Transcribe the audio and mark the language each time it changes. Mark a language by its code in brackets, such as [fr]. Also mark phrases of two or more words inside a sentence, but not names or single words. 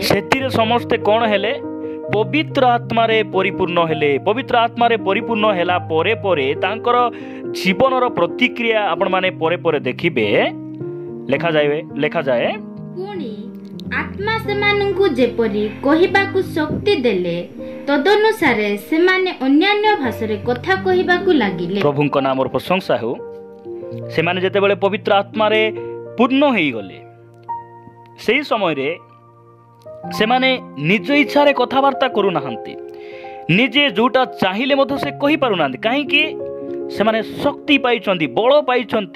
[or] ସେଥିରେ ସମସ୍ତେ କ'ଣ ହେଲେ? ପବିତ୍ର ଆତ୍ମାରେ ପରିପୂର୍ଣ୍ଣ ହେଲେ। ପବିତ୍ର ଆତ୍ମାରେ ପରିପୂର୍ଣ୍ଣ ହେଲା ପରେ ପରେ ତାଙ୍କର ଜୀବନର ପ୍ରତିକ୍ରିୟା ଆପଣମାନେ ପରେ ପରେ ଦେଖିବେ। ଲେଖାଯାଏ, ପୁଣି ଆତ୍ମା ସେମାନଙ୍କୁ ଯେପରି କହିବାକୁ ଶକ୍ତି ଦେଲେ, ତଦନୁସାରେ ସେମାନେ ଅନ୍ୟାନ୍ୟ ଭାଷା କଥା କହିବାକୁ ଲାଗିଲେ। ପ୍ରଭୁଙ୍କ ନାମର ପ୍ରଶଂସା ହେଉ। ସେମାନେ ଯେତେବେଳେ ପବିତ୍ର ଆତ୍ମାରେ ପୂର୍ଣ୍ଣ ହେଇଗଲେ ସେହି ସମୟରେ ସେମାନେ ନିଜ ଇଚ୍ଛାରେ କଥାବାର୍ତ୍ତା କରୁନାହାନ୍ତି। ନିଜେ ଯୋଉଟା ଚାହିଁଲେ ମଧ୍ୟ ସେ କହିପାରୁନାହାନ୍ତି। କାହିଁକି? ସେମାନେ ଶକ୍ତି ପାଇଛନ୍ତି, ବଳ ପାଇଛନ୍ତି।